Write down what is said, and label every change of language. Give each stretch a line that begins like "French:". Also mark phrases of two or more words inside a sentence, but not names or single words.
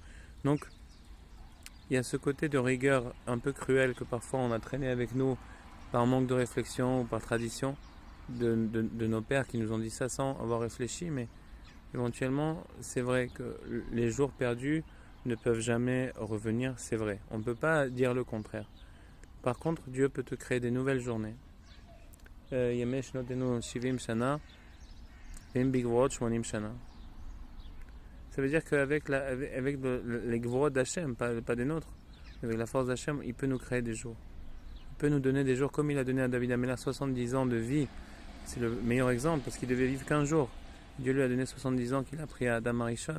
French: Donc, il y a ce côté de rigueur un peu cruel que parfois on a traîné avec nous par manque de réflexion ou par tradition de nos pères qui nous ont dit ça sans avoir réfléchi, mais éventuellement, c'est vrai que les jours perdus ne peuvent jamais revenir, c'est vrai. On ne peut pas dire le contraire. Par contre, Dieu peut te créer des nouvelles journées.
Hebrew: ימי שנותינו שבעים שנה ואם בגבורות שמונים שנה.
French: Ça veut dire qu'avec les gvorot d'Hachem, pas des nôtres, avec la force d'Hachem, il peut nous créer des jours. Il peut nous donner des jours comme il a donné à David Améler 70 ans de vie. C'est le meilleur exemple parce qu'il devait vivre qu'un jour. Dieu lui a donné 70 ans qu'il a pris à Adam Arishon.